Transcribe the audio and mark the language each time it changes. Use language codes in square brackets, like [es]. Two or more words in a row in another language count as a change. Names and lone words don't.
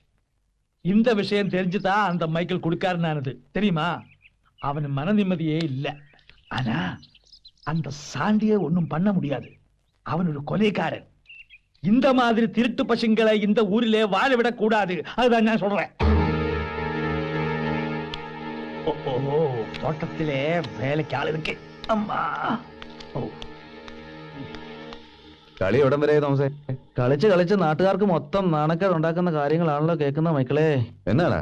[ta] இந்த விஷயம் தெரிஞ்சுதான் அந்த மைக்கேல் கொடுக்காருனானது தெரியுமா? அவன் மன நிம்மதியே இல்லை. ஆனா அந்த சாண்டியை ஒண்ணும் பண்ண முடியாது. அவன் ஒரு கொலைக்காரன். இந்த மாதிரி திருட்டு பசங்களை இந்த ஊரிலே வாழ விடக் கூடாது. அதுதான் நான் சொல்றேன். [ml] തോട്ടത്തിലെ വേലയ്ക്ക് ആളിരിക്കെ. അമ്മാ കളി എവിടം വരെ തോമസേ? കളിച്ച് നാട്ടുകാർക്ക് മൊത്തം നാണക്കേട് ഉണ്ടാക്കുന്ന കാര്യങ്ങളാണല്ലോ കേൾക്കുന്ന മക്കളെ. എന്നാടാ